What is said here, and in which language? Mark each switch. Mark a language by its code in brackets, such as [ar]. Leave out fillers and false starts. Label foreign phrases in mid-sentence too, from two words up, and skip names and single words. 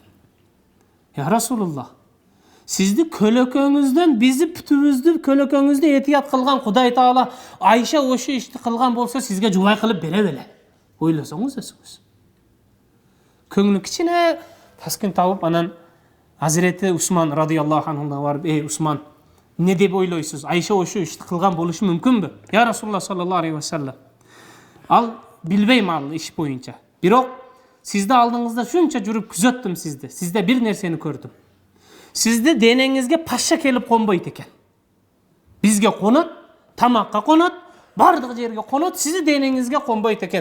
[ar] يا رسول الله, [ky] сизди көлөкөңүздөн, бизи бүтүбүздү көлөкөңүздү этият кылган Кудай Таала Айша ошо ишти кылган болсо сизге жубай кылып бере беле. Ойлосоңуз өзүңүз. Көңүлү кичине таскын табып, анан Hazreti Усман радыйаллаху анхуга барып, ey Усман, не деп ойлойсуз? Айша ошо ишти кылган болушу мүмкүнбү? [ar] يا رسول الله صلى الله عليه وسلم. [ky] Ал билбейм ал иш боюнча. Бирок сизди алдыңызда шунча жүрүп күзөттүм сизди. Сизде бир нерсени көрдүм. Сизди денеңизге пашша келип конбойт экен. Бизге конот, тамакка конот, бардык жерге конот, сизди денеңизге конбойт экен.